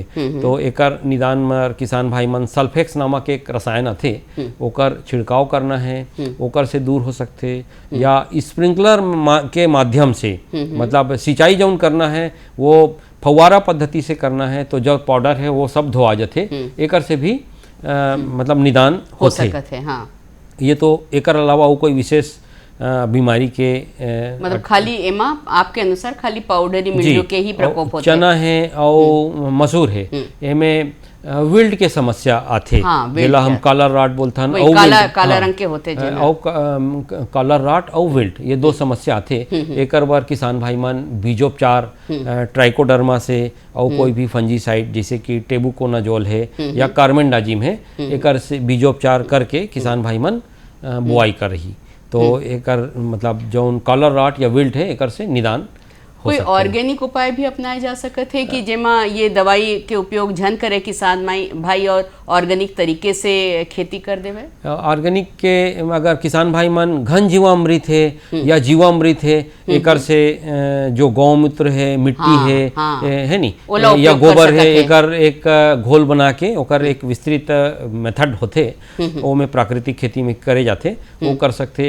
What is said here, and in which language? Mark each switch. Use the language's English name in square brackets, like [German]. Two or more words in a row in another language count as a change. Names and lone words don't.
[Chhattisgarhi] तो एकर निदान में किसान भाई मन सल्फेक्स नामक एक रसायन आथे, ओकर छिड़काव करना है, ओकर से दूर हो सकते, या स्प्रिंकलर के माध्यम से मतलब सिंचाई जौन करना है वो फव्वारा पद्धति से करना है, तो जो पाउडर है वो सब धोआ जाते, एकर से भी मतलब निदान हो सकते हैं। हाँ। ये तो एकर अलावा वो कोई विशेष बीमारी के मतलब खाली एमा आपके अनुसार खाली [English] powdery mildew [Chhattisgarhi] के ही प्रकोप होते। चना है और मसूर है, एमे विल्ट के समस्या आथे। हाँ, जेला हम [English] collar rot [Chhattisgarhi] बोलथन, काला रंग के होते [English] collar rot [Chhattisgarhi] और विल्ट, ये दो समस्या आथे। एकर बार किसान भाई मन बीजोपचार ट्राइकोडर्मा से और कोई भी फंजीसाइड जैसे कि टेबुकोनाजोल है या कार्बेंडाजिम है, एकर से बीजोपचार करके किसान भाई मन बुआई कर रही। तो एकर मतलब जो [English] collar rot [Chhattisgarhi] या विल्ट है एकर से निदान हो कोई सकते ऑर्गेनिक उपाय भी अपनाए जा सकते हैं कि जेमा ये दवाई के उपयोग झन करे किसान भाई और ऑर्गेनिक तरीके से खेती कर देवे। ऑर्गेनिक के अगर किसान भाई मन घन जीवामृत है या जीवामृत है, एकर से जो गौमूत्र है, मिट्टी है नी, या गोबर है, एकर एक घोल बना के ओकर एक विस्तृत मेथड होते, वो में प्राकृतिक खेती में करे जाते, वो कर सकते।